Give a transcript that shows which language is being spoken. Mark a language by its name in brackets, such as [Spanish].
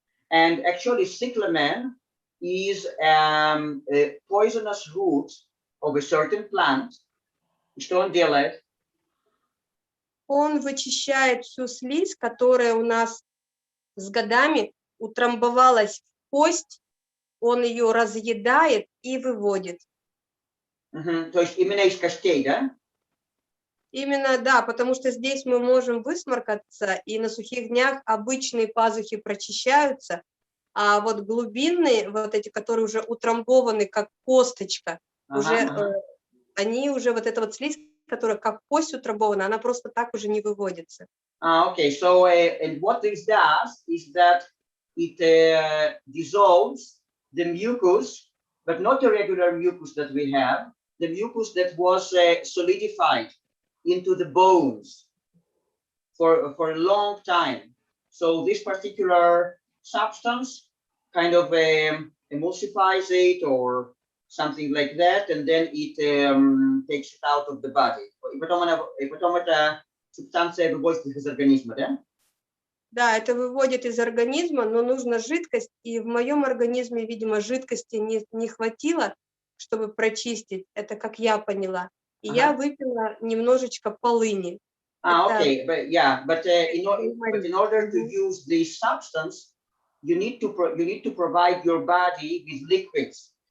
[English] And actually cyclamen is a poisonous root of a certain plant. [Russian] Что он делает? Он вычищает всю слизь, которая у нас с годами утрамбовалась в кость, он ее разъедает и выводит. То есть именно из костей, да? Именно, да, потому что здесь мы можем высморкаться, и на сухих днях обычные пазухи прочищаются, а вот глубинные, вот эти, которые уже утрамбованы как косточка, они уже, вот эта вот слизь, которая как кость утрамбована, она просто так уже не выводится. [English] Okay, so and what this does is that it dissolves the mucus, but not the regular mucus that we have, the mucus that was solidified into the bones for a long time. So this particular substance kind of emulsifies it or something like that, and then it takes it out of the body. [Russian] И потом это субстанция выводит из организма, да? Да, это выводит из организма, но нужна жидкость, и в моем организме, видимо, жидкости не хватило, чтобы прочистить, это как я поняла. И я выпила немножечко полыни. [English] Okay, but in order to use this substance, you need to provide your body with liquids.